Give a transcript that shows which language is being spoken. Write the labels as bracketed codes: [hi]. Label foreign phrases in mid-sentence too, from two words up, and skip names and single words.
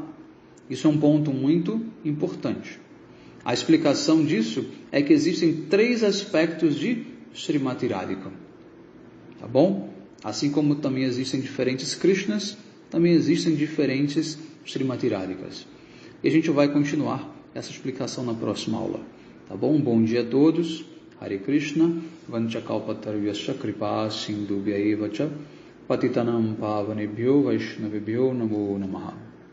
[pt] Isso é um ponto muito importante. A explicação disso é que existem 3 aspectos de Srimati Radhika. Tá bom? Assim como também existem diferentes Krishnas, também existem diferentes Srimati Radhikas. E a gente vai continuar essa explicação na próxima aula. Tá bom? Bom dia a todos. Hare Krishna. [sa] वाञ्छाकल्पतरुभ्यश्च कृपासिन्धुभ्य एव च पतितानां पावनेभ्यो वैष्णवेभ्यो नमो नमः.